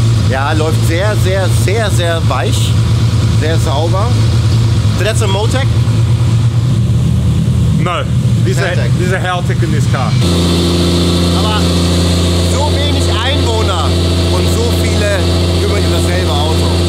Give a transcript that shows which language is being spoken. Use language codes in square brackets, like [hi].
[de] Ja, läuft sehr, sehr, sehr, sehr weich, sehr sauber. [en] So that's a Motec? No, this is a Haltech in this car. [de] Aber so wenig Einwohner und so viele kümmern sich um dasselbe Auto.